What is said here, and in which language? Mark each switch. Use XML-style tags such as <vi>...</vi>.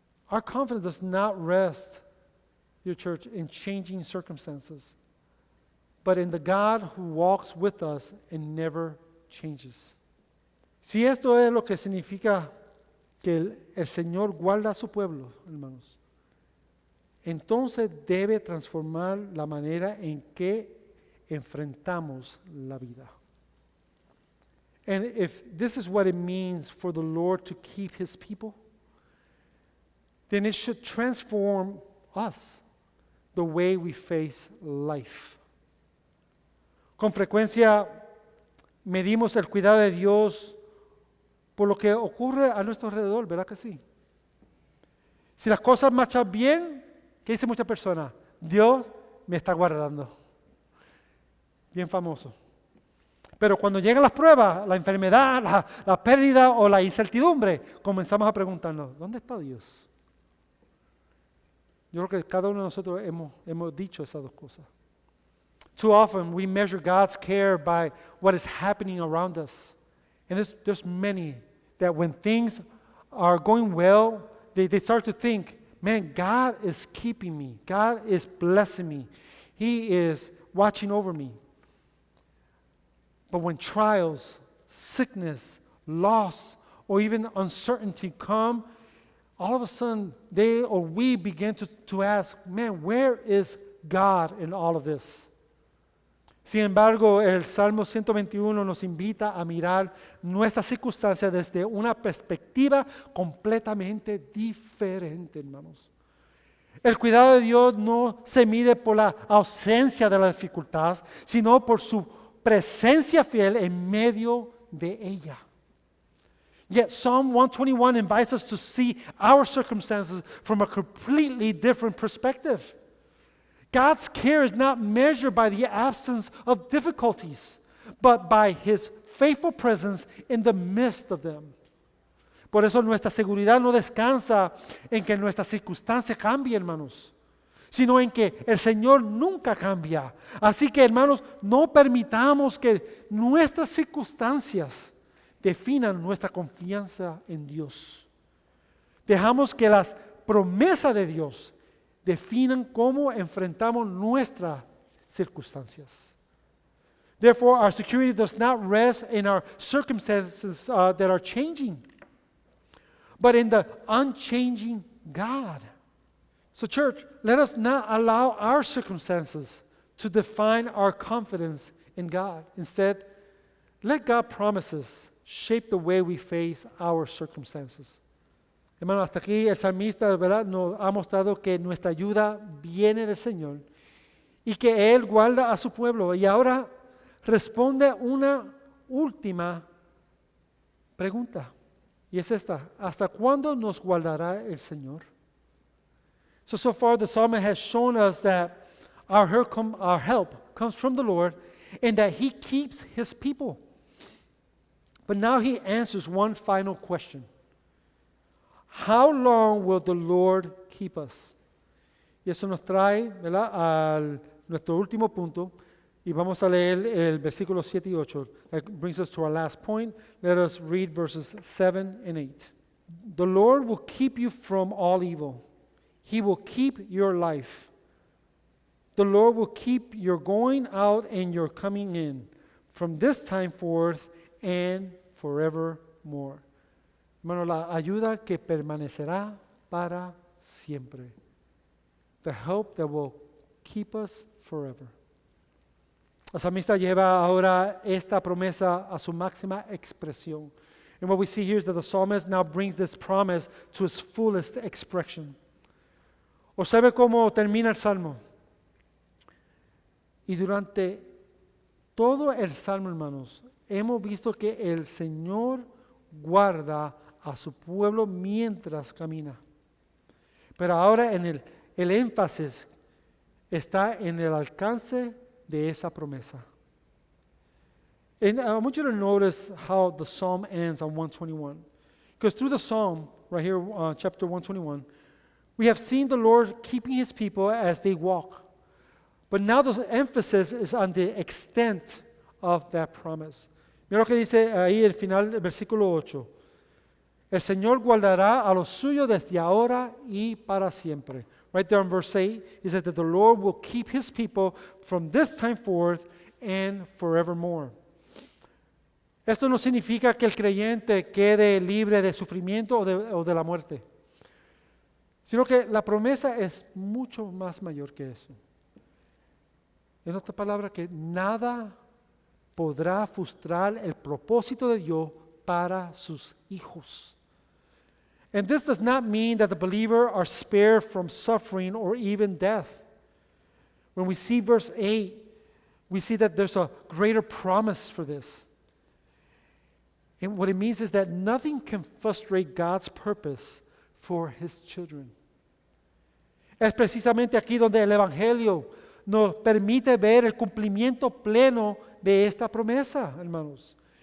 <en>Our confidence does not rest, dear church, in changing circumstances, but in the God who walks with us and never changes.</en> <es>Si esto es lo que significa que el Señor guarda a su pueblo, hermanos, entonces debe transformar la manera en que enfrentamos la vida.</es> <en>And if this is what it means for the Lord to keep His people, then it should transform us, the way we face life.</en> <es>Con frecuencia medimos el cuidado de Dios por lo que ocurre a nuestro alrededor, ¿verdad que sí? Si las cosas marchan bien, ¿qué dice muchas personas? Dios me está guardando. Bien famoso. Pero cuando llegan las pruebas, la enfermedad, la pérdida o la incertidumbre, comenzamos a preguntarnos, ¿dónde está Dios? Yo creo que cada uno de nosotros hemos dicho esas dos cosas.</es> <en>Too often we measure God's care by what is happening around us. And there's many that when things are going well, they start to think, man, God is keeping me. God is blessing me. He is watching over me. But when trials, sickness, loss, or even uncertainty come, all of a sudden they or we begin to ask, man, where is God in all of this?</en> <es>Sin embargo, el Salmo 121 nos invita a mirar nuestras circunstancias desde una perspectiva completamente diferente, hermanos. El cuidado de Dios no se mide por la ausencia de la dificultad, sino por su presencia fiel en medio de ella.</es> <en>Yet Psalm 121 invites us to see our circumstances from a completely different perspective. God's care is not measured by the absence of difficulties, but by His faithful presence in the midst of them.</en> <es>Por eso nuestra seguridad no descansa en que nuestra circunstancia cambie, hermanos, sino en que el Señor nunca cambia. Así que, hermanos, no permitamos que nuestras circunstancias definan nuestra confianza en Dios. Dejamos que las promesas de Dios definan cómo enfrentamos nuestras circunstancias.</es> <en>Therefore, our security does not rest in our circumstances that are changing, but in the unchanging God. So, church, let us not allow our circumstances to define our confidence in God. Instead, let God's promises shape the way we face our circumstances.</en> <es>Hermano, hasta aquí el salmista, ¿verdad?, nos ha mostrado que nuestra ayuda viene del Señor y que Él guarda a su pueblo. Y ahora responde una última pregunta. Y es esta: ¿hasta cuándo nos guardará el Señor?</es> <en>So far the psalmist has shown us that our help comes from the Lord and that He keeps His people. But now he answers one final question. How long will the Lord keep us?</en> <es>Y eso nos trae, ¿verdad?, a nuestro último punto. Y vamos a leer el versículo 7 y 8.</es> <en>That brings us to our last point. Let us read verses 7 and 8. The Lord will keep you from all evil. He will keep your life. The Lord will keep your going out and your coming in from this time forth and forevermore.</en> <es>Hermano, la ayuda que permanecerá para siempre.</es> <en>The help that will keep us forever.</en> <es>El salmista lleva ahora esta promesa a su máxima expresión.</es> <en>And what we see here is that the psalmist now brings this promise to its fullest expression.</en> <es>Observe cómo termina el salmo. Y durante todo el salmo, hermanos, hemos visto que el Señor guarda a su pueblo mientras camina. Pero ahora el énfasis está en el alcance de esa promesa.</es> <en>And I want you to notice how the psalm ends on 121. Because through the psalm, right here, chapter 121, we have seen the Lord keeping His people as they walk. But now the emphasis is on the extent of that promise.</en> <es>Mira lo que dice ahí el final del versículo 8. El Señor guardará a los suyos desde ahora y para siempre.</es> <en>Right there in verse 8, he said that the Lord will keep His people from this time forth and forevermore.</en> <es>Esto no significa que el creyente quede libre de sufrimiento o de la muerte, sino que la promesa es mucho más mayor que eso. En otra palabra, que nada podrá frustrar el propósito de Dios para sus hijos.</es> <en>And this does not mean that the believer are spared from suffering or even death. When we see verse 8, we see that there's a greater promise for this. And what it means is that nothing can frustrate God's purpose for His children.</en> <es>Es precisamente aquí donde el Evangelio nos permite ver el cumplimiento pleno de esta promesa, hermanos.</es>